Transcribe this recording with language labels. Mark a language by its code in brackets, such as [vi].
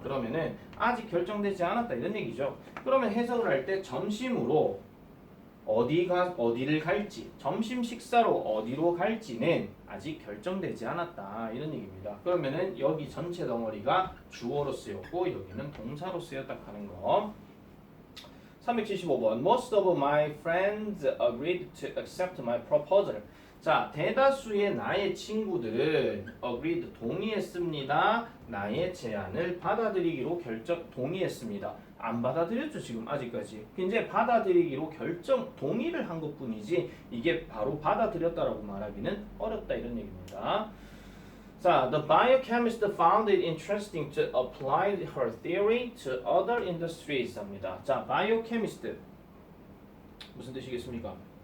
[ko] 그러면은 아직 결정되지 않았다 이런 얘기죠. 그러면 해석을 할 때 점심으로 어디를 갈지, 점심 식사로 어디로 갈지는 아직 결정되지 않았다. 이런 얘기입니다. 그러면은 여기 전체 덩어리가 주어로 쓰였고 여기는 동사로 쓰였다 하는 거. 375번. [en] Most of my friends agreed to accept my proposal. [ko] 자, 대다수의 나의 친구들은 agreed 동의했습니다. 나의 제안을 받아들이기로 동의했습니다. 안 받아들였죠 지금 아직까지. 이제 받아들이기로 동의를 한 것뿐이지 이게 바로 받아들였다라고 말하기는 어렵다 이런 얘기입니다. [en] 자, the biochemist found it interesting to apply her theory to other industries [ko] 합니다. 자, biochemist 무슨 뜻이겠습니까?